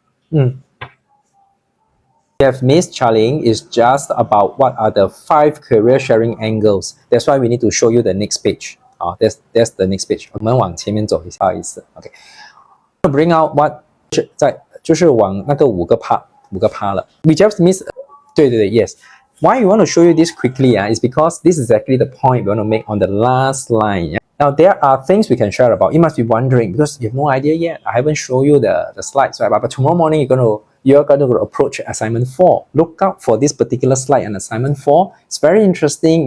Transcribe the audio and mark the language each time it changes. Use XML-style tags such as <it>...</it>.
<en>We have missed Charlene is just about what are the 5 career sharing angles. That's why we need to show you the next page. That's the next page.</en> <zh>我们往前面走一下，不好意思。</zh> <en>Okay. Bring out what</en> <zh>就是往那个5个趴了。</zh> <en>We just missed.</en> <zh>对</zh> <en>yes. Why we want to show you this quickly is because this is exactly the point we want to make on the last line. Now, there are things we can share about. You must be wondering because you have no idea yet. I haven't shown you the slides, right? But tomorrow morning, you're going to approach assignment 4. Look out for this particular slide on assignment 4. It's very interesting.</en>